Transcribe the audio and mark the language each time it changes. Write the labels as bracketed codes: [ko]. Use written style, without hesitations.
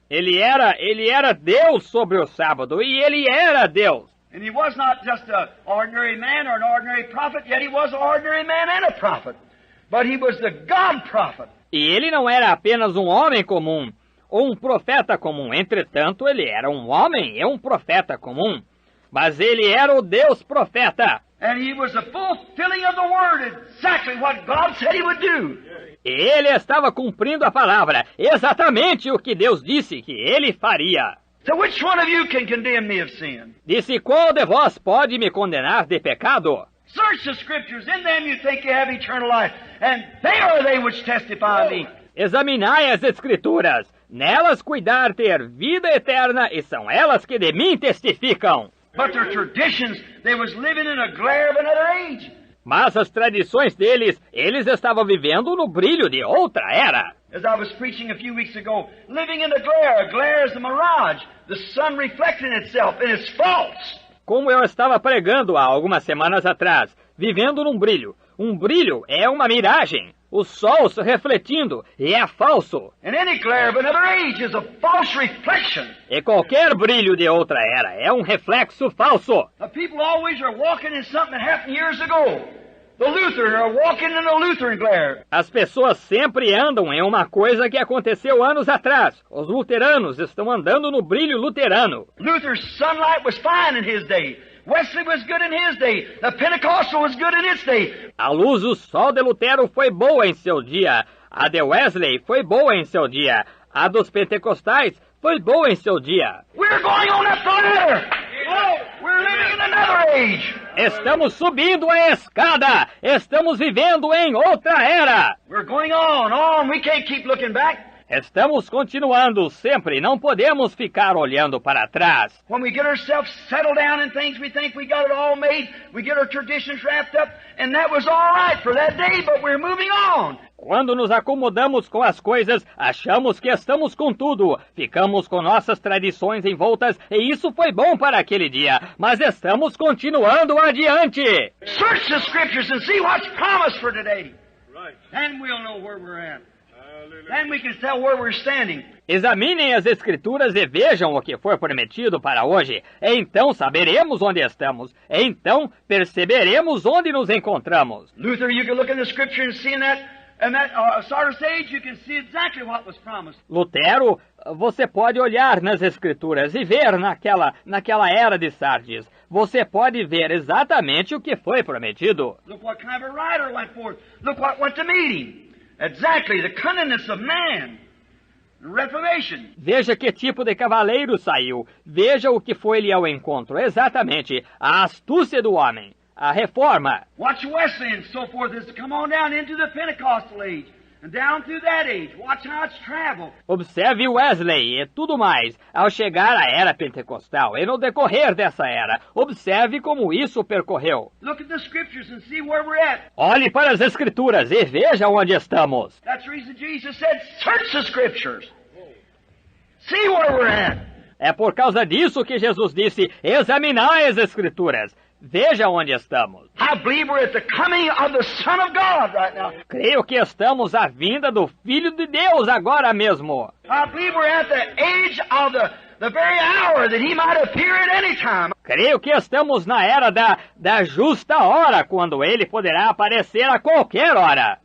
[pt] Ele era Deus sobre o sábado, e ele era Deus. [en] And he was not just an ordinary man or an ordinary prophet, yet he was an ordinary man and a prophet. But he was the God prophet. [pt] E ele não era apenas um homem comum, ou um profeta comum. Entretanto, ele era um homem e um profeta comum. Mas ele era o Deus profeta. [en] And he was the fulfilling of the word, exactly what God said he would do. [pt] E ele estava cumprindo a palavra, exatamente o que Deus disse que ele faria. [en] So which one of you can condemn me of sin? [pt] Disse, qual de vós pode me condenar de pecado? [en] Search the scriptures, in them you think you have eternal life, and they are they which testify of me. [pt] Examinai as escrituras, nelas cuidar ter vida eterna, e são elas que de mim testificam. [en] But their traditions, they was living in a glare of another age. [pt] Mas as tradições deles, eles estavam vivendo no brilho de outra era. [en] As I was preaching a few weeks ago, living in the glare. A glare is a mirage, the sun reflecting itself, and it's false. [pt] Como eu estava pregando há algumas semanas atrás, vivendo num brilho. Um brilho é uma miragem. O sol se refletindo e é falso. [en] And any glare of another age is a false reflection. [pt] E qualquer brilho de outra era é um reflexo falso. [en] The people always are walking in something that happened years ago. The Lutherans are walking in the Lutheran glare. [pt] As pessoas sempre andam em uma coisa que aconteceu anos atrás. Os luteranos estão andando no brilho luterano. [en] Luther's sunlight was fine in his day. Wesley was good in his day. The Pentecostal was good in its day. [pt] A luz do sol de Lutero foi boa em seu dia. A de Wesley foi boa em seu dia. A dos pentecostais foi boa em seu dia. [en] We're going on up the ladder. We're living in another age. [pt] Estamos subindo a escada. Estamos vivendo em outra era. [en] We're going on. We can't keep looking back. [pt] Estamos continuando sempre, não podemos ficar olhando para trás. [en] When we get ourselves settled down in things, we think we got it all made, we get our traditions wrapped up, and that was all right for that day, but we're moving on. [pt] Quando nos acomodamos com as coisas, achamos que estamos com tudo. Ficamos com nossas tradições envoltas e isso foi bom para aquele dia. Mas estamos continuando adiante. [en] Search the Scriptures and see what's promised for today. Right. Then we'll know where we're at. Then we can tell where we're standing. [pt] Examinem as Escrituras e vejam o que foi prometido para hoje. Então saberemos onde estamos. Então perceberemos onde nos encontramos. [en] Luther, you can look in the Scripture and see in that Sardis age, you can see exactly what was promised. [pt] Lutero, você pode olhar nas Escrituras e ver naquela era de Sardes. Você pode ver exatamente o que foi prometido. [en] Look what kind of a rider went forth. Look what went to meet him. Exactly, the cunningness of man. The Reformation. [pt] Veja que tipo de cavaleiro saiu. Veja o que foi-lhe ao encontro. Exatamente, a astúcia do homem. A reforma. [en] Watch Wesley and so forth as to come on down into the Pentecostal age. And down through that age, watch how it's traveled. [pt] Observe Wesley e tudo mais, ao chegar à era pentecostal e no decorrer dessa era. Observe como isso percorreu. [en] Look at the Scriptures and see where we're at. [pt] Olhe para as Escrituras e veja onde estamos. [en] That's the reason Jesus said, search the Scriptures. See where we're at. [pt] É por causa disso que Jesus disse, examinai as Escrituras. Veja onde estamos. [en] I believe we're at the coming of the Son of God right now. [pt] Creio que estamos à vinda do Filho de Deus agora mesmo. [en] I believe we're at the age of the very hour that he might appear at any time. [pt] Creio que estamos na era da justa hora, quando ele poderá aparecer a qualquer hora.